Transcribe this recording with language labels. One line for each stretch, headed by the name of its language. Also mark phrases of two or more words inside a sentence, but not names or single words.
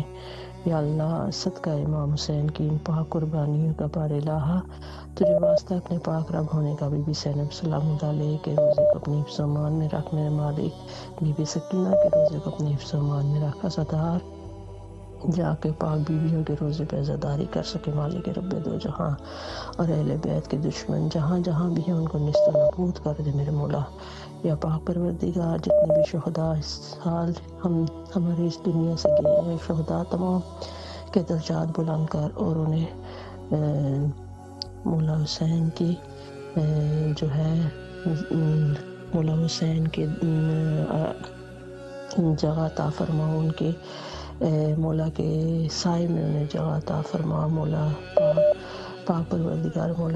Urdu: یا اللہ، صدقہ امام حسین کی ان پاک قربانیوں کا بار الہا، تجھے واسطہ اپنے پاک رب ہونے کا بی بی زینب
Arabic: سلام اللہ علیہ
Urdu: کے روزے کو اپنے حفظ و امان میں رکھ، میرے مالک بی بی سکینہ کے روزے کو اپنے حفظ و امان میں رکھ، عزادار جا کے پاک بیویوں کے روزے پہ عزاداری کر سکے، مالک رب دو جہاں، اور اہل بیت کے دشمن جہاں جہاں بھی ہیں ان کو نیست و نابود کر دے میرے مولا۔ یا پاک پروردگار، جتنے بھی شہداء اس سال ہمارے اس دنیا سے گئے ہیں، شہداء تمام کے درجات بلند کر، اور انہیں مولا حسین کی جو ہے مولا حسین کے جگہ عطا فرما، ان کے مولا کے سائے میں انہیں جگہ عطا فرما، مولا پاک پروردگار مولا